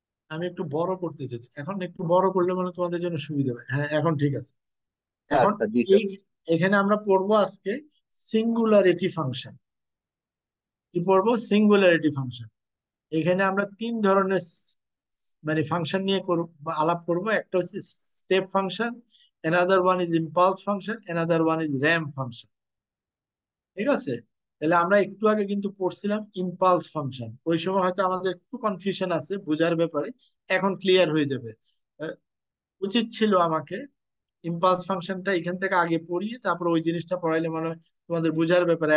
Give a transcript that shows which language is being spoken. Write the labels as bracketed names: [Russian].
[Bangla] আমি একটু বড় করতে চাই, এখন একটু বড় করলে মানে তোমাদের জন্য সুবিধা হবে। হ্যাঁ, এখন ঠিক আছে। স্যার এখন স্যার জি স্যার। এই এখানে আমরা পড়বো আজকে সিঙ্গুলারিটি ফাংশন। কি পড়বো? Singularity function. এখানে আমরা তিন ধরনের মানে ফাংশন নিয়ে আলাপ করব। একটা হচ্ছে step function, [English] another one is impulse function, another one is ramp function। [Bangla] ঠিক আছে? তাহলে আমরা একটু আগে কিন্তু পড়ছিলাম ইম্পালস ফাংশন, ওই সময় হয়তো আমাদের একটু কনফিউশন আছে বোঝার ব্যাপারে, এখন ক্লিয়ার হয়ে যাবে। আহ, উচিত ছিল আমাকে ইম্পালস ফাংশনটা এখান থেকে আগে পড়িয়ে তারপর ওই জিনিসটা পড়াইলে মানে হয় তোমাদের বোঝার ব্যাপারে।